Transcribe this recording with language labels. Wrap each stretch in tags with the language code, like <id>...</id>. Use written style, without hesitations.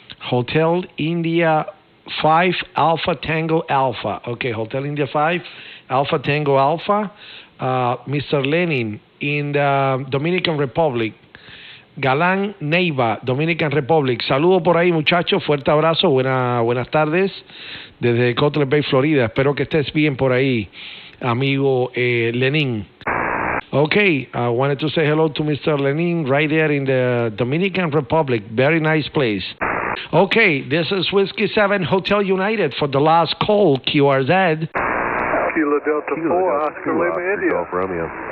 <en>Hotel India 5 Alpha Tango Alpha. Okay, Hotel India 5 Alpha Tango Alpha. Mr. Lenin in the Dominican Republic. Galán Neiva, Dominican Republic.</en> <es>Saludo por ahí, muchachos. Fuerte abrazo. Buenas tardes. Desde Cutler Bay, Florida. Espero que estés bien por ahí, amigo Lenin.</es> <en>Okay, I wanted to say hello to Mr. Lenin right there in the Dominican Republic. Very nice place. Okay, this is Whiskey 7 Hotel United for the last call, QRZ. Kilo Delta 4, Oscar Lima, India. Romeo.</en>